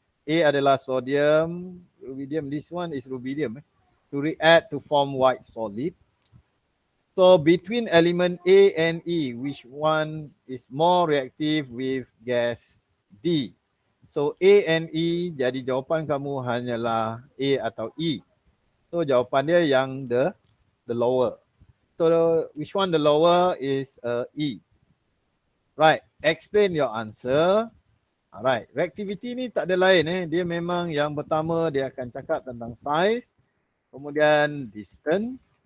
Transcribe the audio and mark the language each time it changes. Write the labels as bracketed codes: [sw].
[ms] A adalah sodium, rubidium. [en] This one is rubidium. To react to form white solid. So between element A and E, which one is more reactive with gas D? [ms] So A and E, jadi jawapan kamu hanyalah A atau E. So jawapan dia yang the lower. [en] So which one the lower is E. Right, explain your answer. [ms] Alright, reactivity ni tak ada lain dia memang yang pertama dia akan cakap tentang size, kemudian distance.